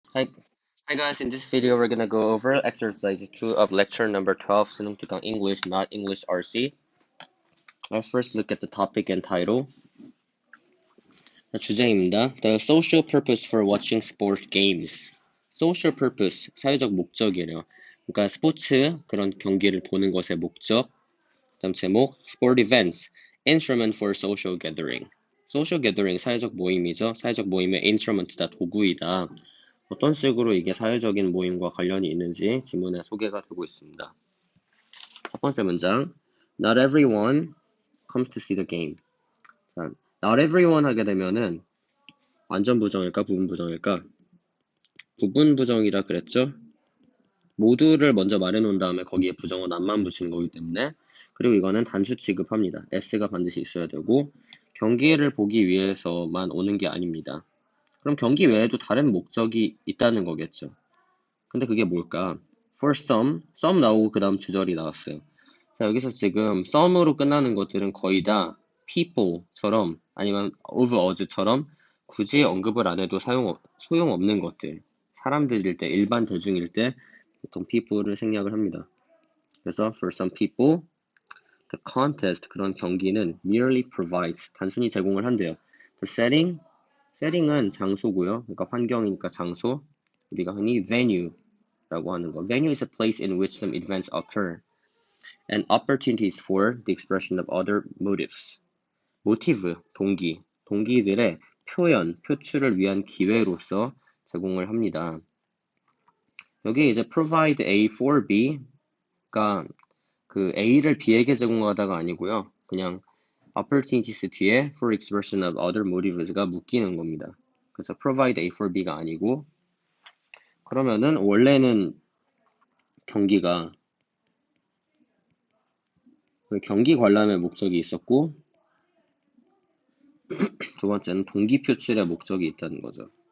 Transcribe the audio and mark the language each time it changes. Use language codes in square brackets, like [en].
[en] Hi, hi guys, in this video we're gonna go over exercise 2 of lecture number 12, 수능 특강 English, not English RC. Let's first look at the topic and title. [ko] 주제입니다. [en] The social purpose for watching sport games. [ko] Social purpose, 사회적 목적이래요. 그러니까 스포츠, 그런 경기를 보는 것의 목적. 다음 제목, [en] sport events, instrument for social gathering. [ko] social gathering, 사회적 모임이죠. 사회적 모임의 instrument다, 도구이다. 어떤 식으로 이게 사회적인 모임과 관련이 있는지 지문에 소개가 되고 있습니다. 첫 번째 문장, [en] Not everyone comes to see the game. [ko] 자, Not everyone 하게 되면은 완전 부정일까, 부분 부정일까? 부분 부정이라 그랬죠? 모두를 먼저 말해놓은 다음에 거기에 부정어 not만 붙이는 거기 때문에, 그리고 이거는 단수 취급합니다. s가 반드시 있어야 되고, 경기를 보기 위해서만 오는 게 아닙니다. 그럼 경기 외에도 다른 목적이 있다는 거겠죠. 근데 그게 뭘까? [en] For some [ko] 나오고 그 다음 주절이 나왔어요. 자, 여기서 지금 some으로 끝나는 것들은 거의 다 people처럼 아니면 of us처럼 굳이 언급을 안 해도 소용없는 것들. 사람들일 때, 일반 대중일 때 보통 people를 생략을 합니다. 그래서 [en] for some people, the contest, [ko] 그런 경기는 [en] merely provides, [ko] 단순히 제공을 한대요. The setting은 장소고요. 그러니까 환경이니까 장소. 우리가 흔히 venue 라고 하는 거. [en] Venue is a place in which some events occur and opportunities for the expression of other motives. [ko] 모티브, 동기들의 표현, 표출을 위한 기회로서 제공을 합니다. 여기 이제 provide A for B가 그 A를 B에게 제공하다가 아니고요. [en] 그냥 opportunities 뒤에 for expression of other motives가 [ko] 묶이는 겁니다. 그래서 provide A for B가 아니고, 그러면은 원래는 경기가 경기 관람의 목적이 있었고, 두 번째는 동기 표출의 목적이 있다는 거죠.